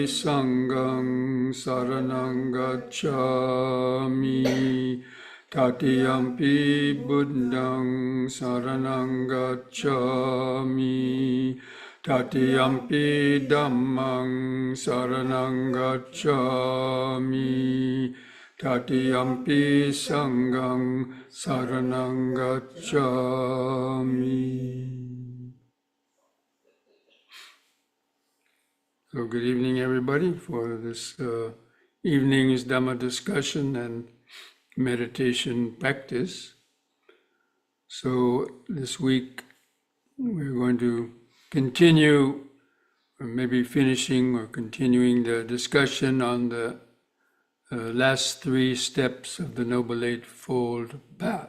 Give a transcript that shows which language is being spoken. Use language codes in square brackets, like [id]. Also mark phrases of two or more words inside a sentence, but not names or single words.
[pi] Sanghang saranang gacchami, Tatiyampi Buddhang saranang gacchami, Tatiyampi Dhammang saranang gacchami, Tatiyampi Sanghang saranang gacchami. [en] So good evening, everybody, for this evening's Dhamma discussion and meditation practice. So this week we're going to continue, or maybe finishing or continuing the discussion on the last three steps of the Noble Eightfold Path.